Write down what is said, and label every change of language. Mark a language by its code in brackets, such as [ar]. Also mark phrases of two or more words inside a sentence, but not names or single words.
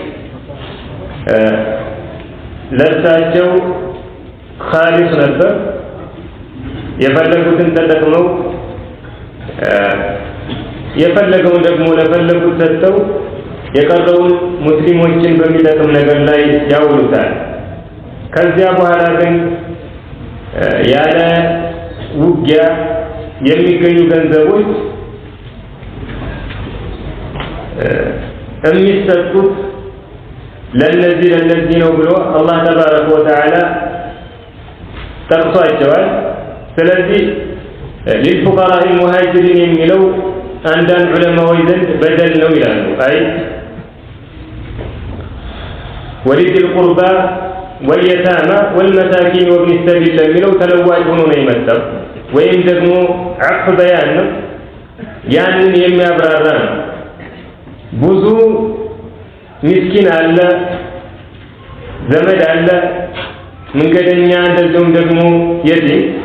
[am] ለሳቸው ኻሊስ ነበር። የፈለጉትን ተጠቅመው የፈለገውን ደግሞ ለፈለጉት ሰጥተው የቀረውን ሙስሊሞችን በሚጠቅም ነገር ላይ ያውሉታል። ከዚያ በኋላ ግን ያለ ውጊያ የሚገኙ ገንዘቦች የሚሰጡት ለነዚህ ነው ብሎ አላህ [ar] تبارك وتعالى [am] ጠቅሷቸዋል። ስለዚህ [ar] للفقراء المهاجرين [am] የሚለው አንዳንድ ዑለማዎች ዘንድ በደል ነው ይላሉ። [ar] ولذي القربى واليتامى والمساكين وابن السبيل [am] የሚለው ተለዋጭ ሆኖ ነው የመጣው፣ ወይም ደግሞ عطف በያን ነው፣ ያንን የሚያብራራ ነው። ብዙ ምስኪን አለ፣ ዘመድ አለ፣ መንገደኛ፣ እንደዚሁም ደግሞ የቲም።